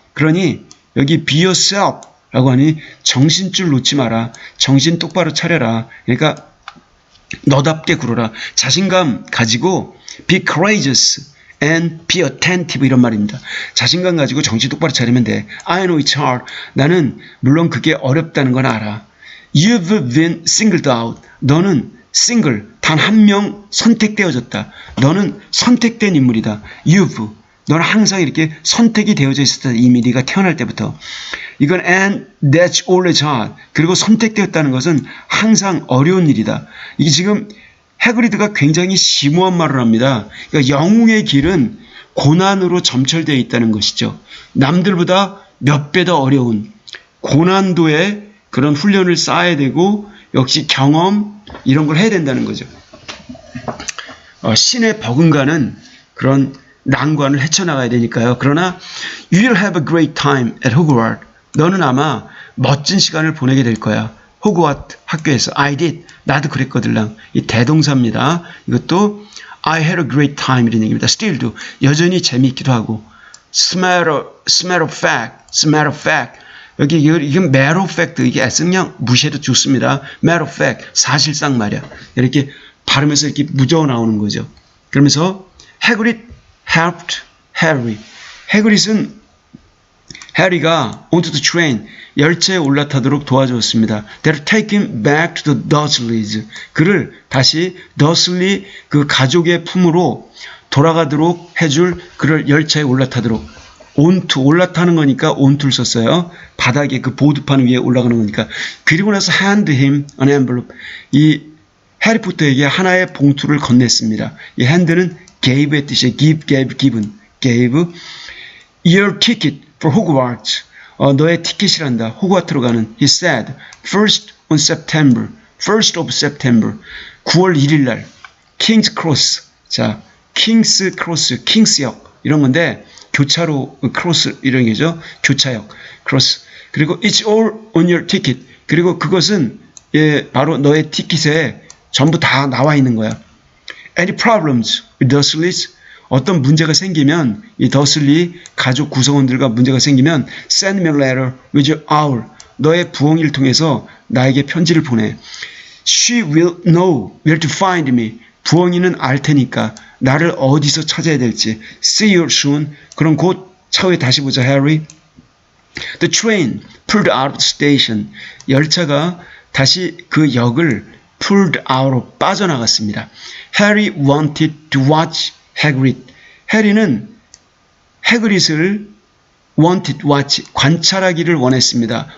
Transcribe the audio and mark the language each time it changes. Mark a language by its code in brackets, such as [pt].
[ko] 그러니 여기 [en] be yourself. [ko] 라고 하니 정신줄 놓지 마라. 정신 똑바로 차려라. 그러니까 너답게 굴어라. 자신감 가지고 [en] be courageous and be attentive [ko] 이런 말입니다. 자신감 가지고 정신 똑바로 차리면 돼. [en] I know it's hard. [ko] 나는 물론 그게 어렵다는 건 알아. [en] You've been singled out. [ko] 너는 single, 단 한 명 선택되어졌다. 너는 선택된 인물이다. 너는 항상 이렇게 선택이 되어져 있었다. 이미 네가 태어날 때부터. 이건 [en] and that's always hard. [ko] 그리고 선택되었다는 것은 항상 어려운 일이다. 이게 지금 해그리드가 굉장히 심오한 말을 합니다. 그러니까 영웅의 길은 고난으로 점철되어 있다는 것이죠. 남들보다 몇 배 더 어려운 고난도의 그런 훈련을 쌓아야 되고 역시 경험 이런 걸 해야 된다는 거죠. 신의 버금가는 그런 난관을 헤쳐나가야 되니까요. 그러나 [en] You'll have a great time at Hogwarts. [ko] 너는 아마 멋진 시간을 보내게 될 거야. 호그와트 학교에서. [en] I did. [ko] 나도 그랬거들랑. 이 대동사입니다. 이것도 [en] I had a great time [ko] 이런 얘기입니다. still도 여전히 재미있기도 하고. [en] Smell of fact. 여기 이건 matter of fact. [ko] 이게 애써 그냥 무시해도 좋습니다. [en] matter of fact. [ko] 사실상 말이야. 이렇게 발음에서 이렇게 묻어 나오는 거죠. 그러면서 [en] Hagrid helped Harry. [ko] 해그릿은 해리가 [en] onto the train, [ko] 열차에 올라타도록 도와주었습니다. [en] They'll take him back to the Dursleys. [ko] 그를 다시 더슬리 그 가족의 품으로 돌아가도록 해줄 그를 열차에 올라타도록. onto, 올라타는 거니까 onto를 썼어요. 바닥에 그 보드판 위에 올라가는 거니까. 그리고 나서 [en] hand him an envelope. [ko] 이 해리포터에게 하나의 봉투를 건넸습니다. [en] 이 hand는 gave의 뜻이에요. give, gave, given. gave. Your ticket for Hogwarts. [ko] 너의 티켓이란다. 호그와트로 가는. [en] He said, first on September. 1st of September. [ko] 9월 1일 날. [en] King's Cross. [ko] 자, King's Cross, 킹스역 이런 건데 교차로 크로스 이런 게죠. 교차역. 크로스. 그리고 [en] it's all on your ticket. [ko] 그리고 그것은 바로 너의 티켓에 전부 다 나와 있는 거야. [en] Any problems with Dursleys? [ko] 어떤 문제가 생기면 이 더슬리 가족 구성원들과 문제가 생기면 [en] send me a letter with your hour. [ko] 너의 부엉이를 통해서 나에게 편지를 보내. [en] She will know where to find me. [ko] 부엉이는 알 테니까 나를 어디서 찾아야 될지. [en] See you soon. [ko] 그럼 곧 차후에 다시 보자, Harry. [en] The train pulled out of the station. [ko] 열차가 다시 그 역을 pulled out로 빠져나갔습니다. [en] Harry wanted to watch Hagrid. [ko] 해리는 해그릿을 [en] wanted watch [ko] 관찰하기를 원했습니다.